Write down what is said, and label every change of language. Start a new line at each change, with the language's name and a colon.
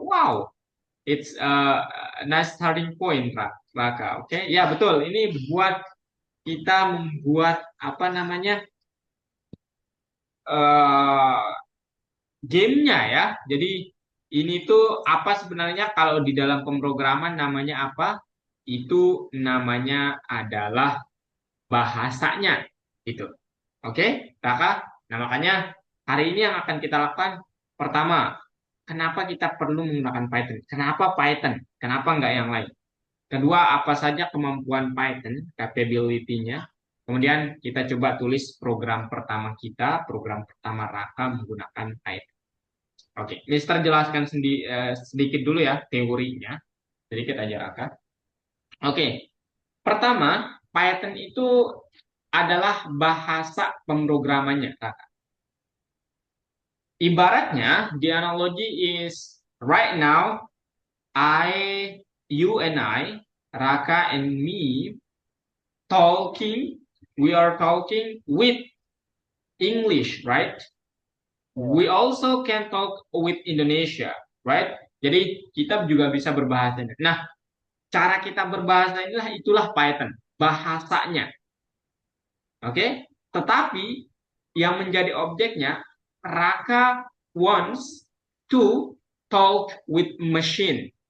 English: Wow, it's a nice starting point, Raka.
Indonesian: Oke, ya betul. Ini buat kita membuat apa namanya eh gamenya ya. Jadi ini tuh apa sebenarnya kalau di dalam pemrograman namanya apa? Itu namanya adalah bahasanya. Itu. Oke, Raka. Nah, makanya hari ini yang akan kita lakukan pertama, kenapa kita perlu menggunakan Python? Kenapa Python? Kenapa nggak yang lain? Kedua, apa saja kemampuan Python, capability-nya. Kemudian kita coba tulis program pertama kita, program pertama Raka menggunakan Python. Oke, Mister jelaskan sedikit dulu ya teorinya, sedikit aja Raka. Oke, pertama Python itu adalah bahasa pemrogramannya, Raka. Ibaratnya,
English: the analogy is right now, you and I, Raka and me, talking, we are talking with English, right?
Indonesian: Ya.
English: We also can talk with Indonesia, right?
Indonesian: Jadi kita juga bisa berbahasa. Nah, cara kita berbahasa itulah Python, bahasanya. Oke? Tetapi yang menjadi objeknya,
English: Raka wants to talk with machine.